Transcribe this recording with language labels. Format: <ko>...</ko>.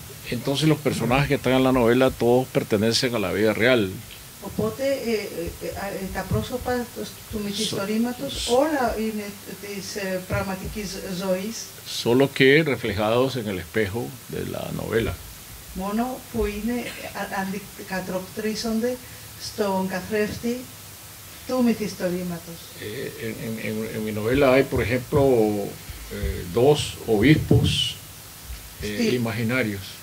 <es>Entonces los personajes que están en la novela todos pertenecen a la vida real.</es> <el>Οπότε τα πρόσωπα του μυθιστορήματος όλα είναι της πραγματικής ζωής.</el> <es>Solo que reflejados en el espejo de la novela.</es> <el>Μόνο που είναι αντικατοπτρίζονται στον καθρέφτη του μυθιστορήματος.</el> <es>En mi novela hay, por ejemplo, dos obispos imaginarios.</es>